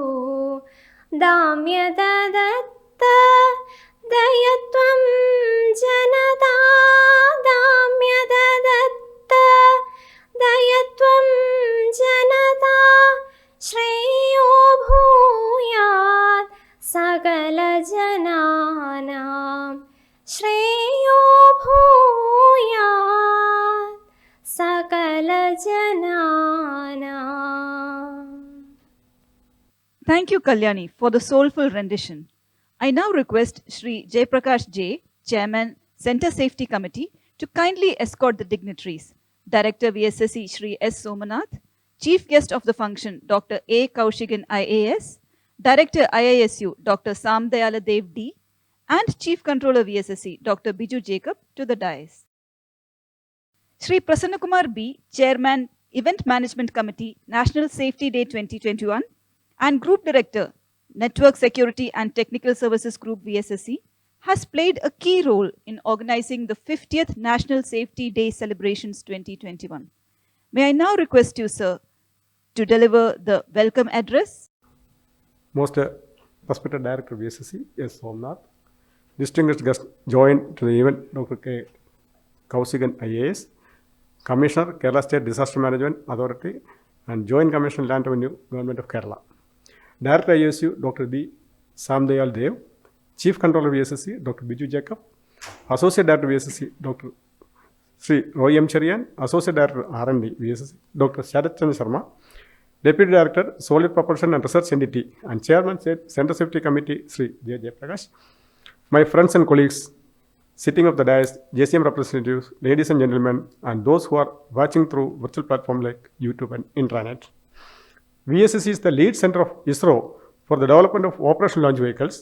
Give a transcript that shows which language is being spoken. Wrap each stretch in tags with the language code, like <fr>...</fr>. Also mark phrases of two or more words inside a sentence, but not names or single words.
<sa>Damyata Datta Dayatvam Janata Damyata Datta Dayatvam Janata Shreyo Bhuyat Sakala Jananam Shreyo Bhuyat Sakala Jananam.</sa> <en>Thank you, Kalyani, for the soulful rendition. I now request Shri Jaiprakash J, Chairman, Center Safety Committee, to kindly escort the dignitaries. Director VSSC Shri S. Somanath, Chief Guest of the function Dr. A. Kaushigan IAS, Director IISU Dr. Samdayala Dev D, and Chief Controller VSSC Dr. Biju Jacob to the dais. Shri Prasanna Kumar B, Chairman, Event Management Committee, National Safety Day 2021, and Group Director, Network Security and Technical Services Group VSSC, has played a key role in organizing the 50th National Safety Day celebrations 2021. May I now request you, sir, to deliver the welcome address. Most respected Director VSSC, S. Somnath, distinguished guests joined to the event Dr. K. Kausigan IAS, Commissioner, Kerala State Disaster Management Authority, and Joint Commissioner Land Revenue, Government of Kerala. Director ISU, Dr. B. Samdayal Dev, Chief Controller VSSC, Dr. Biju Jacob, Associate Director VSSC, Dr. Sri Roy M. Cherian, Associate Director R&D VSSC, Dr. Sharat Chandra Sharma, Deputy Director, Solid Propulsion and Research Entity, and Chairman, Center Safety Committee, Sri J. Jayaprakash, my friends and colleagues, sitting of the dais, JCM representatives, ladies and gentlemen, and those who are watching through virtual platforms like YouTube and intranet. VSSC is the lead center of ISRO for the development of operational launch vehicles.</en>